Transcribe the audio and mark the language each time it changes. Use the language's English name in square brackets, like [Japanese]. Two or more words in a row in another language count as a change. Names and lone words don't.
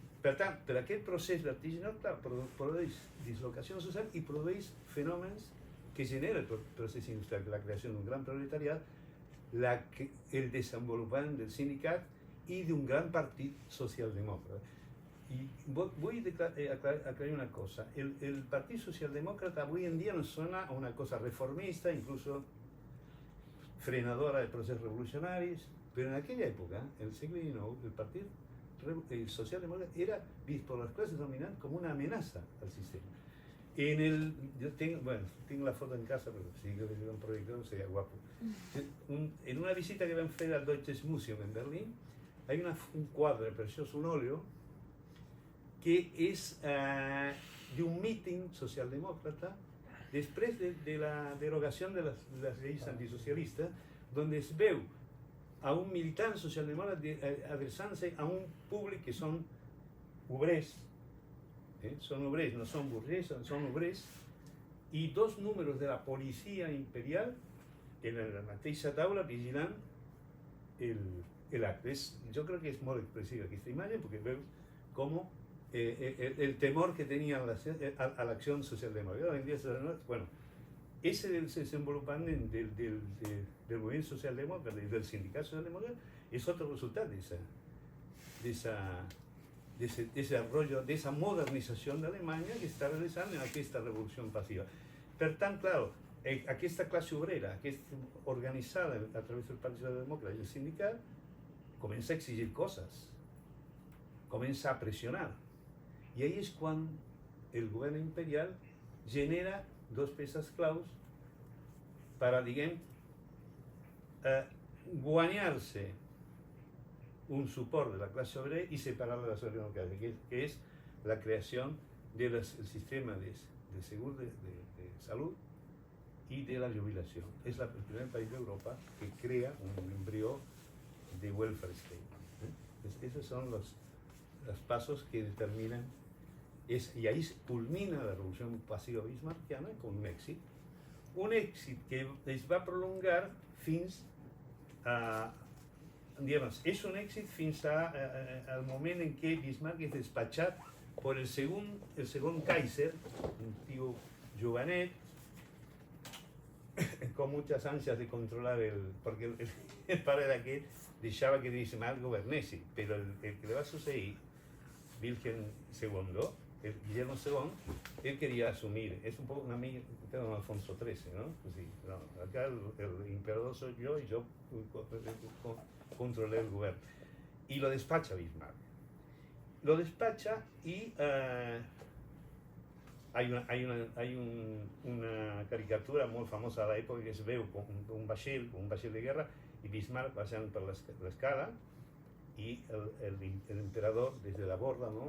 [Catalan] Per tant, per aquest procés vertiginós, clar, produeix dislocació social i produeix fenòmens que genera el procés industrial, la creació d'un gran proletariat, el desenvolupament del sindicat i d'un gran partit socialdemòcrata. I vull aclarir una cosa. El Partit Socialdemòcrata avui en dia [Spanish] nos suena a una cosa reformista, incluso frenadora de procesos revolucionaris, pero en aquella época, en el siglo XIX, el Partido Socialdemócrata era visto por las clases dominantes como una amenaza al sistema. Yo tengo la foto en casa, pero si yo hubiera un proyector sería guapo. En una visita que van a hacer al Deutsches Museum en Berlín, hay un cuadro precioso, un óleo, que es de un meeting socialdemócrata después de la derogación de las leyes antisocialistas, donde se ve a un militante [Catalan] socialdemòcrata adreçant-se a un públic que són obrers, són obrers, no són burguès, són obrers, i dos números de la policia imperial en la mateixa taula vigilant l'acte. Jo crec que és molt expressiva aquesta imatge perquè veus com el temor que [Spanish] tenía a la acción socialdemócrata. Hoy en día, bueno, ese desenvolupament del movimiento socialdemócrata y del sindicato socialdemócrata es otro resultado de ese desarrollo, de esa modernización de Alemania que está realizando en aquesta revolución pasiva. [Catalan] Per tant, claro, aquesta classe obrera, que és organitzada a través del Partit Socialdemòcrata i el sindicat, comença a exigir coses, comença a pressionar. I ahí és quan el govern imperial genera dos peces claus per, diguem, guanyar-se un suport de la classe obrera i separar de la socialdemocràcia, que és la creació del sistema de [Spanish] seguro de salud y de la jubilación. Es el primer país de Europa que crea un embrión de [English] welfare state. [Spanish] Esos son los pasos que determinan, y ahí culmina la revolución pasiva bismarckiana con un [Catalan] èxit que es va prolongar fins a, digamos, és un èxit fins al moment en què Bismarck és despatxat por el segon Kaiser, un tío jovenet, [Spanish] con muchas ansias de controlar porque el padre [Catalan] d'aquest deixava que Bismarck governés, però el que le va succeir, Wilhelm II, Guillermo II, [Spanish] él quería asumir, es un poco una amiga de Alfonso XIII, ¿no? Pues sí, no, acá el emperador soy yo y yo controlé el gobierno. Y lo despacha Bismarck. Lo despacha y hay una caricatura muy famosa de la época que se ve con un vaixell de guerra y Bismarck pasando por la escala y el emperador desde la borda, ¿no?